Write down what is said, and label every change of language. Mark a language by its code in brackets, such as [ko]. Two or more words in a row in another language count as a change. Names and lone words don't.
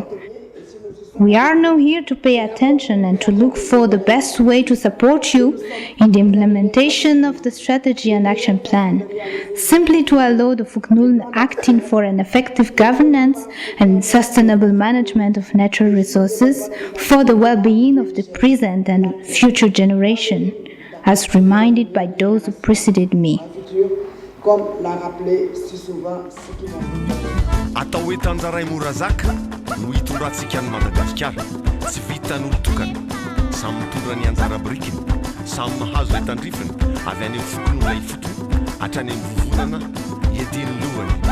[en] We are now here to pay attention and to look for the best way to support you in the implementation of the strategy and action plan, simply to allow the Fuknuln acting for an effective governance and sustainable management of natural resources for the well-being of the present and future generation, as reminded by those who preceded me. [mg] Atao hoe tanjaray morazaka no hitondratsika ny Madagasikara. Tsy vitan'olo tokana, samy mitondra ny anjara birikiny, samy mahazo lay tandrifiny avy any amin'ny fokon'olona ifoto hatrany amin'ny vovonana ietiny lohany